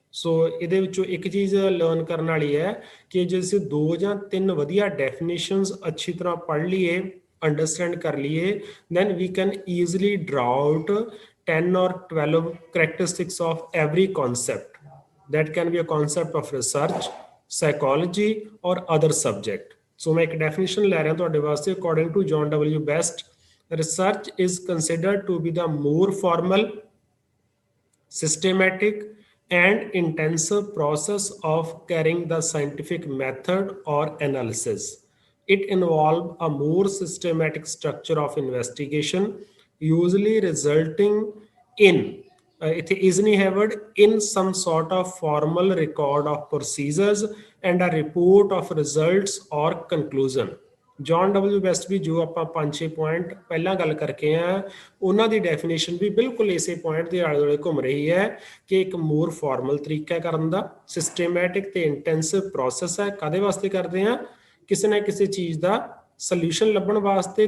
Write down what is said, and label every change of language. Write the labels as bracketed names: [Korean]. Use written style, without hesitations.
[Punjabi] ਸੋ ਇਹਦੇ ਵਿੱਚੋਂ ਇੱਕ ਚੀਜ਼ ਲਰਨ ਕਰਨ ਵਾਲੀ ਹੈ ਕਿ ਜੇ ਅਸੀਂ 2 ਜਾਂ 3 ਵਧੀਆ ਡੈਫੀਨੇਸ਼ਨਸ ਅੱਛੀ ਤਰ੍ਹਾਂ ਪੜ੍ਹ ਲਈਏ, ਅੰਡਰਸਟੈਂਡ ਕਰ ਲਈਏ, [English] then we can easily draw out 10 or 12 characteristics of every concept. That can be a concept of research, psychology or other subject. [Hindi] So मैं एक definition ले रहा हूँ [Punjabi] ਤੁਹਾਡੇ ਵਾਸਤੇ। [English] According to John W. Best, research is considered to be the more formal, systematic and intensive process of carrying the scientific method or analysis. It involves a more systematic structure of investigation, usually resulting in it is inherent in some sort of formal record of procedures and a report of results or conclusion. [Punjabi] John W best ਵੀ ਜੋ ਆਪਾਂ 5-6 point ਪਹਿਲਾਂ ਗੱਲ ਕਰਕੇ ਆ ਉਹਨਾਂ ਦੀ definition ਵੀ ਬਿਲਕੁਲ ਇਸੇ point ਦੇ ਆਲੇ ਦੁਆਲੇ ਘੁੰਮ ਰਹੀ ਹੈ ਕਿ ਇੱਕ ਮੋਰ ਫਾਰਮਲ ਤਰੀਕਾ ਕਰਨ ਦਾ, ਸਿਸਟੇਮੈਟਿਕ ਤੇ ਇੰਟੈਂਸਿਵ ਪ੍ਰੋਸੈਸ ਹੈ। ਕਾਦੇ ਵਾਸਤੇ ਕਰਦੇ ਆ? ਕਿਸੇ ਨਾ ਕਿਸੇ ਚੀਜ਼ ਦਾ ਸੋਲੂਸ਼ਨ ਲੱਭਣ ਵਾਸਤੇ।